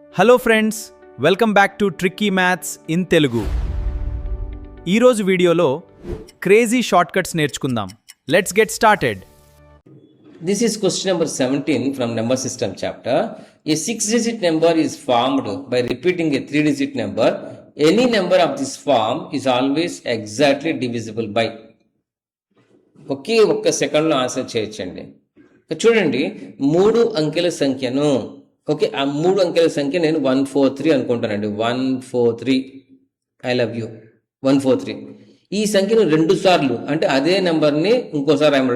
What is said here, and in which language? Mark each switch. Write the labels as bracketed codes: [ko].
[en] Hello friends, welcome back to tricky maths in Telugu. [te] ఈరోజు వీడియోలో crazy shortcuts నేర్చుకుందాం. [en] Let's get started. This is question number 17 from number system chapter. A 6-digit number is formed by repeating a 3-digit number. Any number of this form is always exactly divisible by. [te] ఒకే ఒక్క సెకండ్లో answer చేయొచ్చండి. చూడండి, 3 అంకెల సంఖ్యను ఆ 3 అంకెల సంఖ్య నేను 143 అనుకుంటానండి. [en] 143, I love you, 143. [te] ఈ సంఖ్యను 2 సార్లు అంటే అదే నెంబర్ని ఇంకోసారి రాయండి.